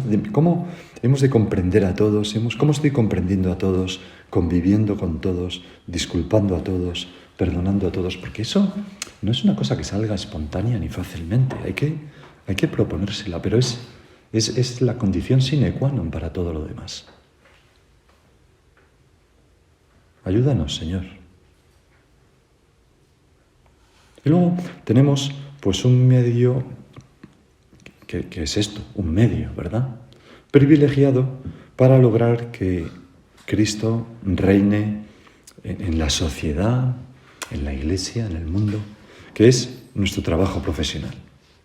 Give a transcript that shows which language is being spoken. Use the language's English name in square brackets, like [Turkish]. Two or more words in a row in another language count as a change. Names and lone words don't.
[Spanish] ¿Cómo hemos de comprender a todos? ¿Cómo estoy comprendiendo a todos, conviviendo con todos, disculpando a todos, perdonando a todos? Porque eso no es una cosa que salga espontánea ni fácilmente. Hay que proponérsela, pero es la condición [Latin] sine qua non [Spanish] para todo lo demás. Ayúdanos, Señor. Y luego tenemos pues un medio que es esto, un medio, ¿verdad?, privilegiado para lograr que Cristo reine en la sociedad, en la Iglesia, en el mundo, que es nuestro trabajo profesional.